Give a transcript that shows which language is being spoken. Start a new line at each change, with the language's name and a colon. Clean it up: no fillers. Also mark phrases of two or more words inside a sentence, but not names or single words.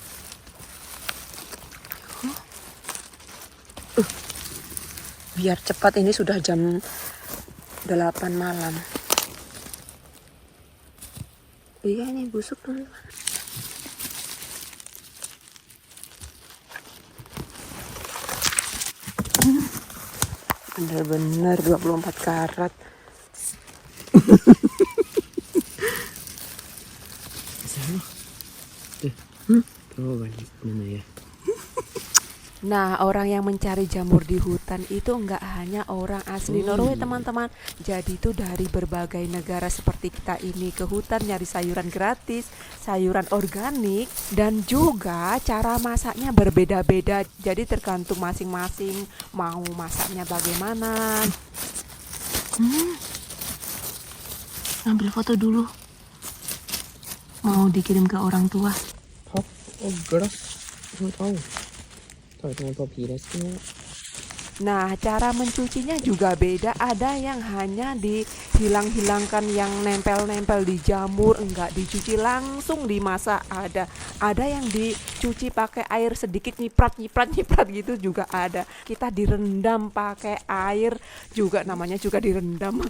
Indonesian: Biar cepat, ini sudah jam 8 malam. Iya, ini busuk teman-teman. Bener-bener 24 karat.
Norwegian: Se her, da. Prøv å være litt mer nøye.
Indonesian: Nah, orang yang mencari jamur di hutan itu enggak hanya orang asli Norway teman-teman. Jadi itu dari berbagai negara seperti kita ini ke hutan nyari sayuran gratis, sayuran organik, dan juga cara masaknya berbeda-beda. Jadi tergantung masing-masing mau masaknya bagaimana. Ngambil foto dulu. Mau dikirim ke orang tua.
Norwegian: Papp og glass. Sånn, au. Tar ut noen papiresker nå.
Indonesian: Nah, cara mencucinya juga beda. Ada yang hanya dihilang-hilangkan yang nempel-nempel di jamur, enggak dicuci langsung dimasak. Ada yang dicuci pakai air sedikit, nyiprat gitu juga ada. Kita direndam pakai air juga, namanya juga direndam.